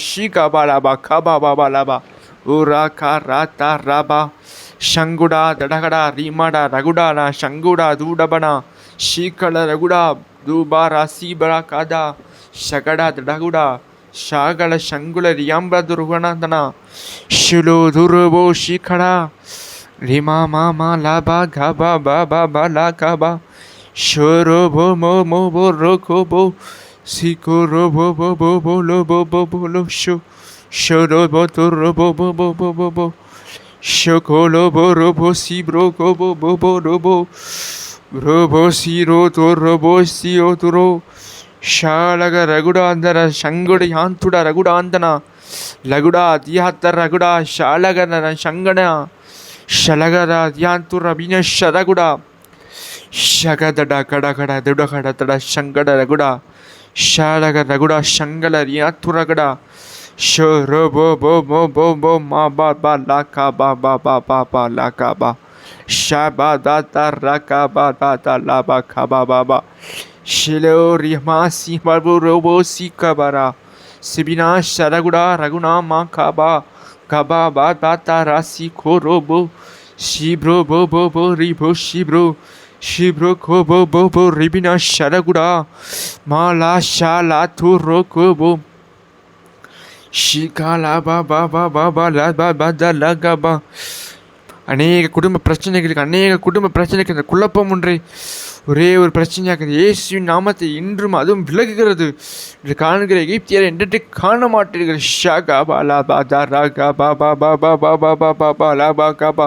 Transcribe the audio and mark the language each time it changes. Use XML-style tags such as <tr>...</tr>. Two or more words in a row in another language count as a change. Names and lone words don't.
<ta>ஷீகாபா லாபா கபா பாபா லாபா ஓ ரா கா ரா தா ராபா ஷங்குடா தடகடா ரீமாடா ரகுடானா ஷங்குடா தூடபனா ஷீகல ரகுடா தூபா ராசீபரா காதா ஷகடா தடகுடா ஷாகல ஷங்குல ரியாம்பா துருவனாந்தனா ஷுலோ துருபோ ஷீகடா ரிமா மாமா லாபா கபா பாபா பாலா கபா ஷோரோ போ மோ மோ போ ரோகோ போ Siko robo bo bo bo lo bo bo bo lo sho. Sho robo to robo bo bo bo bo bo. Shoko lobo robo si bro go bo bo bo robo. Robo si ro to robo si o to ro. Shalaga raguda andara shanguda yantuda raguda andana. Laguda dihatta raguda shalaga shangana. Shalagara yantura bina sharaguda. Shagadada kada kada duda kada tada shangada raguda. Shalaga raguda shangala yaturagada. Shoro bo bo bo bo bo ma ba ba la ka ba ba ba ba ba la ka ba. Shaba da da ra ka ba da da la ba ka ba ba ba. Shilo rima si babu robo si kabara. Sibina sharaguda raguna ma ka ba. Ka ba ba da da ra si ko robo. Shibro bo bo bo ribo shibro. Shibro ko bo bo bo ribina sharaguda. Ma la sha la tu ro ko bo. Shikala ba ba ba ba ba la ba ba da la ga ba. அநேக குடும்ப பிரச்சனைக்கு அந்த குழப்பம் ஒரே ஒரு பிரச்சனையாக இயேசுவின் நாமத்தை இன்றும் அதுவும் விலகுகிறது என்று காணுகிற எகிப்தியரை என்றே காண மாட்டீர்கள். ஷாகா பா லா பா தா ரா கா பா பா பா பா பா பா பா பா பா லா பா கா பா.</ta>